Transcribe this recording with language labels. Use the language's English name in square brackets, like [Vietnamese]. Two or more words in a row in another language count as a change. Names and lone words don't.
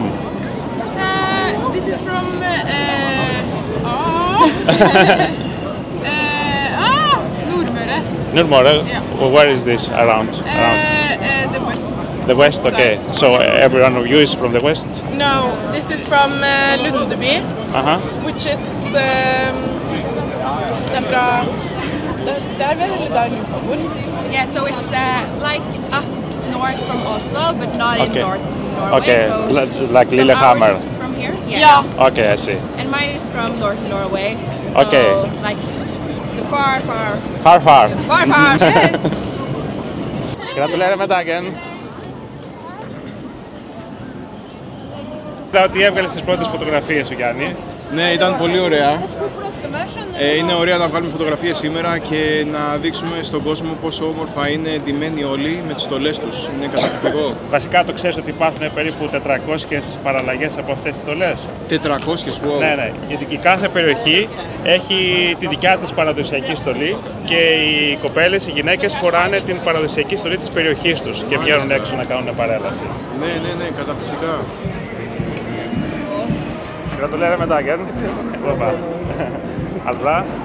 [English] This is from Nordmøre. Nordmøre? Yeah. Where is this around? The west. The west, okay. So everyone of you is from the west? No, this is from Lundeby, which is derfra. [Norwegian] Der vel eller der du bor? [English] Yeah, so it's like up north from Oslo, but not in North Norway. Okay, so like Lillehammer. From here? Yeah. Okay, I see. And mine is from North Norway. So Okay. like the far. Far. Far, yes. [Norwegian] Gratulerer med dagen. [Greek] Είδα ότι έβγαλες τις πρώτες φωτογραφίες σου, Γιάννη. Ναι, ήταν πολύ ωραία. Είναι ωραία να βγάλουμε φωτογραφίες σήμερα και να δείξουμε στον κόσμο πόσο όμορφα είναι ντυμένοι όλοι με τις στολές τους. Είναι καταπληκτικό. Βασικά το ξέρεις ότι υπάρχουν περίπου 400 παραλλαγές από αυτές τις στολές. [English] 400, wow. [Greek] Ναι. Γιατί η κάθε περιοχή έχει τη δικιά της παραδοσιακή στολή και οι κοπέλες, οι γυναίκες φοράνε την παραδοσιακή στολή της περιοχής τους και βγαίνουν έξω να κάνουν παρέλαση. Ναι, καταπληκτικά. [Norwegian] Gratulerer med dagen. [Greek] Αλβά.